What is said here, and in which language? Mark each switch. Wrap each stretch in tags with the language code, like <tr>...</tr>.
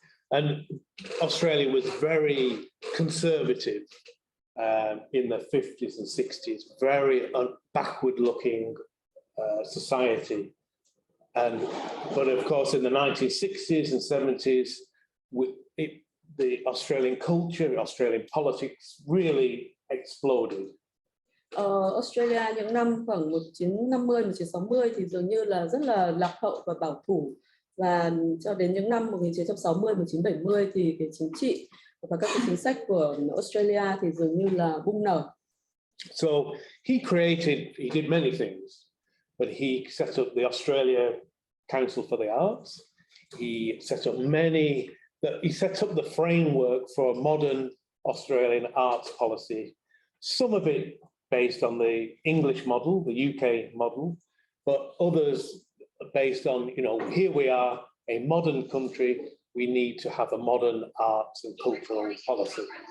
<en>And Australia was very conservative in the 50s and 60s, very backward-looking society. But of course, in the 1960s and 70s, the Australian culture, Australian politics really exploded.</en> <vi>Australia những năm khoảng 1950, 1960 thì dường như là rất là lạc hậu và bảo thủ, và cho đến những năm 1960, 1970 thì cái chính trị và các cái chính sách của Australia thì dường như là bùng nở.</vi> <en>So he did many things, but he set up the Australia Council for the Arts. He set up the framework for a modern Australian arts policy, some of it based on the English model, the UK model, but others based on, here we are, a modern country, we need to have a modern arts and cultural policy.</en>